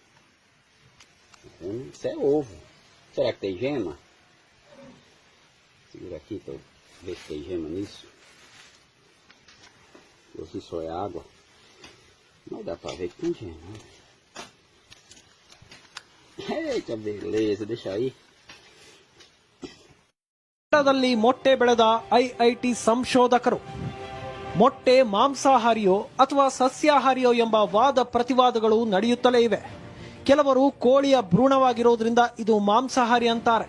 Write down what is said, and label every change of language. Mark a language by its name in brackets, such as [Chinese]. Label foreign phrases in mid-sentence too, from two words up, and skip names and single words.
[Portuguese] Isso é ovo. Será que tem gema? Segura aqui para ver se tem gema nisso. Ou se só é água. Mas dá para ver que tem gema. Eita beleza, deixa aí. [Kannada] ದಲ್ಲಿ ಮೊಟ್ಟೆ ಬೆಳೆದ ಐಐಟಿ ಸಂಶೋಧಕರು ಮೊಟ್ಟೆ ಮಾಂಸಾಹಾರಿಯೋ ಅಥವಾ ಸಸ್ಯಾಹಾರಿಯೋ ಎಂಬ ವಾದ ಪ್ರತಿವಾದಗಳು ನಡೆಯುತ್ತಲೇ ಇವೆ. ಕೆಲವರು ಕೋಳಿಯ ಭ್ರೂಣವಾಗಿರೋದ್ರಿಂದ ಇದು ಮಾಂಸಾಹಾರಿ ಅಂತಾರೆ.